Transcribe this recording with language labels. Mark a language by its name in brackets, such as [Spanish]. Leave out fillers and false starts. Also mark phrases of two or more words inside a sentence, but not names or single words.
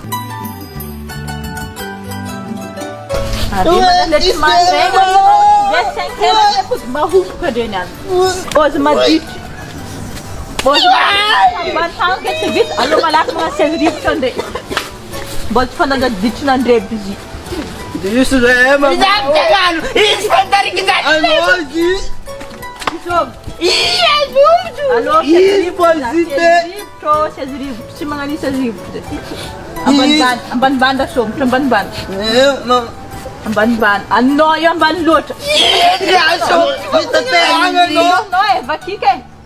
[Malagasy] Ary manaletra mandraigna ve 5 heures fody mahosoka reny any. Ozy maditry. Ozy ambany tany ke tsy vita. Allo malaky mga 16 rivotra andre. Mbola tsy fanagaditrina andreby izy. [Portuguese] Isso é, mano. Isso vai dar que dá. [Malagasy] Allo, tsy magnano 16 rivotra. Ambanimbany da sombotra ambanimbany. Ambanimbany. Anao io ambany loatra. Anao e vakika e.